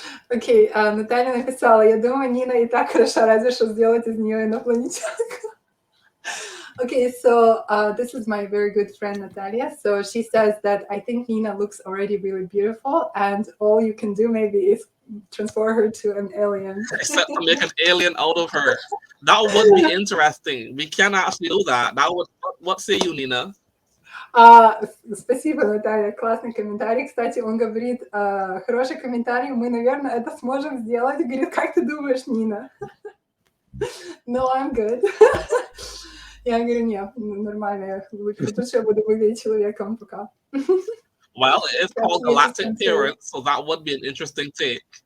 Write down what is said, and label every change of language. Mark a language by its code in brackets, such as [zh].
[ru] Окей, Наталья написала, я думаю, Нина и так хороша, разве что сделать из нее инопланетянку. [en] Okay, so this is my very good friend Natalia. So she says that I think Nina looks already really beautiful, and all you can do maybe is transform her to an alien. Except to make an alien out of her. That would be interesting. We can actually do that. That would. What say you, Nina? [ru] Спасибо, Наталья, классный комментарий. Кстати, он говорит, хороший комментарий, мы, наверное, это сможем сделать. Говорит, как ты думаешь, Нина? [en] No, I'm good. [ru] Я говорю, нет, нормально, лучше я буду выглядеть человеком пока. [en] Well, it's called Galactic Parents, so that would be an interesting take.